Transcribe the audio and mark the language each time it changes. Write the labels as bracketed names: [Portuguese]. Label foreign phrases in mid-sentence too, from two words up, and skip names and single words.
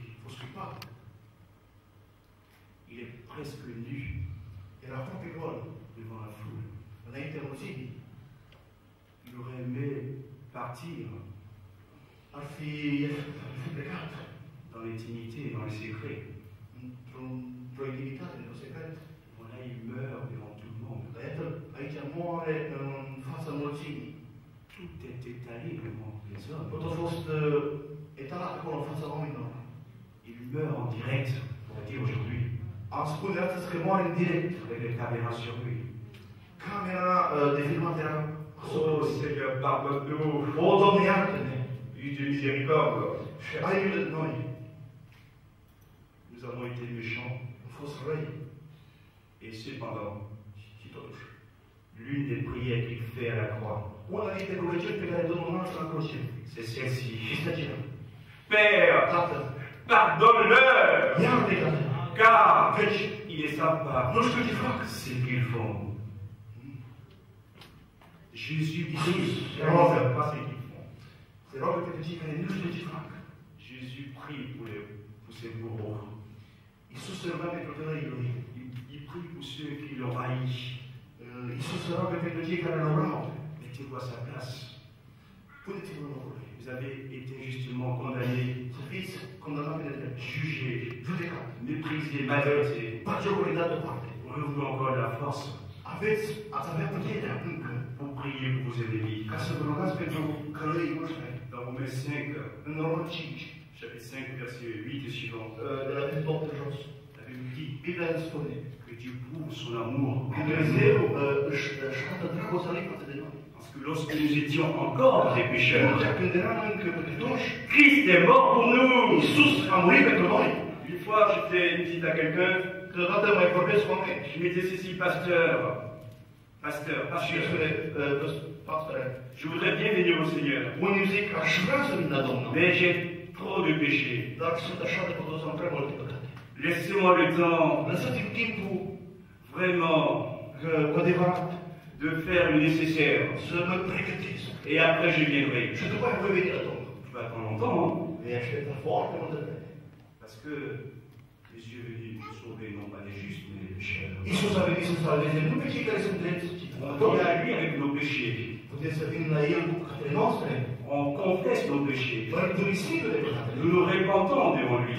[Romanian] A fost scuipat. [French] Il est presque nu [Romanian] Era aproape gol [French] devant la foule. [Romanian] înaintea mulțimii. [French] Il aurait aimé partir [Romanian] Ar fi plecat [French] dans l'intimité, dans les secrets. [Romanian] într-o intimitate, într-un secret. [French] Voilà, il meurt devant tout le monde. [Romanian] Dar iată, aici moare în fața mulțimii. [French] Tout est étalé devant les hommes. [Romanian] Tot a fost etalat acolo în fața oamenilor. [French] Il meurt en direct, on va dire aujourd'hui, [Romanian] Am spus de astăzi că moare în direct. [French] avec les caméras sur lui. [Romanian] Camera de filmat era [French] Oh Seigneur, pardonne-nous. [Romanian] O, Doamne, iartă-ne! [French] Dieu de miséricorde. [Romanian] Și ai milă de noi. [French] Nous avons été méchants. [Romanian] Am fost răi. [French] Et cependant, [Romanian] Și totuși. [French] l'une des prières qu'il fait à la croix, [Romanian] Una dintre rugăciuni pe care Domnul nostru la cruce [French] c'est celle-ci. [Romanian] este aceea. [French] Père, [Romanian] Tată, [French] pardonne-leur, [Romanian] iartă-i, Tată! [French] car [Romanian] Căci [French] ils ne savent pas [Romanian] nu știu ce fac. [French] ce qu'ils font. Jésus prie, Jésus, ils ne savent pas ce qu'ils font. [Romanian] Se roagă pentru cei care nu știu ce fac. [French] Jésus prie pour ses bourreaux. [Romanian] Iisus se ruga pentru tălăii lui. [French] Il prie pour ceux qui l'ont haï. [Romanian] Iisus se roagă pentru cei care îl urau. [French] Mettez-vous à sa place. [Romanian] Puneți-vă în locul lui. [French] Vous avez été justement condamné, [Romanian] Să fiți condamnați pe nedrept. [French] jugé, [Romanian] Judecat. [French] méprisé, maltraité. [Romanian] Bagiocurile dat deoparte. [French] Aurez-vous encore de la force [Romanian] Ați avea puterea încă [French] pour prier pour vos ennemis? [Romanian] ca să vă rugați pentru călăii voștri. [French] Dans Romains 5, [Romanian] În Roman 5, [French] chapitre 5, verset 8 et suivant, [Romanian] de la versetul 8 de jos, [French] la Bible dit [Romanian] Biblia îmi spune [French] que Dieu prouve son amour [Romanian] că [French] envers nous. [Romanian] Dumnezeu își arată dragostea lui față de noi. [French] Parce que lorsque nous étions encore des pécheurs, [Romanian] Când eram încă păcătoși, [French] Christ est mort pour nous. [Romanian] Iisus a murit pentru noi. [French] Une fois, je fais une visite à quelqu'un, [Romanian] Câteodată mai vorbesc cu oameni [French] je me disais ceci, pasteur, [Romanian] și îmi spune, pastore, [French] je voudrais bien venir au Seigneur, [Romanian] unii îmi zic, aș vrea să vin la Domnul, [French] mais j'ai trop de péchés. [Romanian] dar sunt așa de păcătos, am prea multe păcate. [French] Laissez-moi le temps, [Romanian] Lăsați-mi timpul [French] vraiment, [Romanian] cu adevărat [French] de faire le nécessaire. [Romanian] să mă pregătesc. [French] Et après, je viendrai. [Romanian] Și după aia voi veni la Domnul. [French] Je vais attendre longtemps, hein, [Romanian] Vei aștepta foarte multă vreme. [French] parce que Jésus est venu nous sauver, non pas des justes, mais des pécheurs. [Romanian] Iisus a venit să salveze nu pe cei care sunt drepți, ci pe [French] On [Romanian] toți. [French] vient à lui avec nos péchés. [Romanian] Puteți să vin la El cu păcatele noastre, [French] On confesse nos péchés. [Romanian] mărturisindu-le păcatele. [French] Nous nous répandons devant lui.